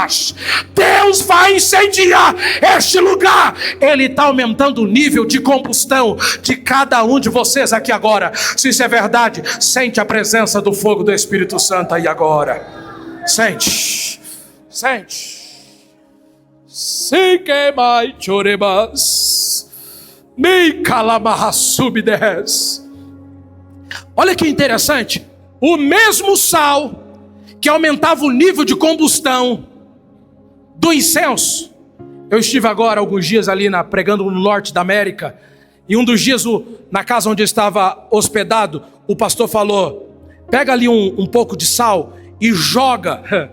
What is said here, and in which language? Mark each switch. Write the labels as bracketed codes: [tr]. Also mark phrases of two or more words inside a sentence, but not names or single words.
[pt] Deus vai incendiar este lugar. Ele está aumentando o nível de combustão de cada um de vocês aqui agora. Se isso é verdade, sente a presença do fogo do Espírito Santo aí agora. Sente. Se queimai chorebas, me calamarra subdes. Olha que interessante. O mesmo sal que aumentava o nível de combustão do incenso. Eu estive agora alguns dias ali pregando no norte da América, e um dos dias na casa onde eu estava hospedado, o pastor falou: pega ali um pouco de sal e joga.